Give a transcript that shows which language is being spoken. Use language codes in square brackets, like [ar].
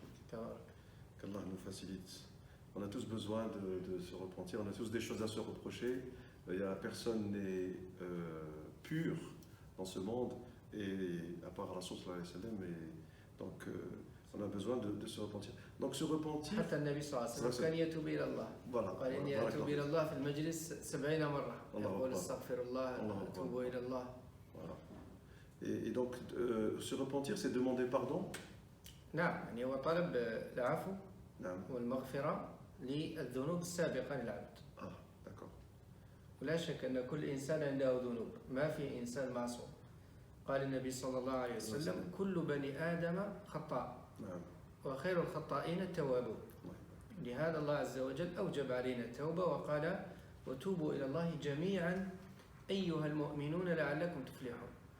[fr] Qu'Allah nous facilite. On a tous besoin de se repentir, on a tous des choses à se reprocher. Personne n'est pur dans ce monde, et à part Rasoul sallallahu alayhi wa sallam, donc on a besoin de se repentir. Donc se repentir. [ar] حتى النبي صلى الله عليه وسلم كان يتوب إلى الله. [fr] Voilà. [ar] قال إني أتوب إلى الله في المجلس 70 مرة. يقول استغفر الله أتوب إلى الله. [fr] Voilà. Et donc se repentir, c'est demander pardon. [ar] نعم يعني هو طلب العفو نعم. والمغفرة للذنوب السابقة للعبد. [fr] D'accord. [ar] ولا شك أن كل إنسان عنده ذنوب، ما في إنسان معصوم. قال النبي صلى الله عليه وسلم كل بني آدم خطاء. نعم. وخير الخطائين التوابون. لهذا الله عز وجل أوجب علينا التوبة وقال وتوبوا إلى الله جميعا أيها المؤمنون لعلكم تفلحون.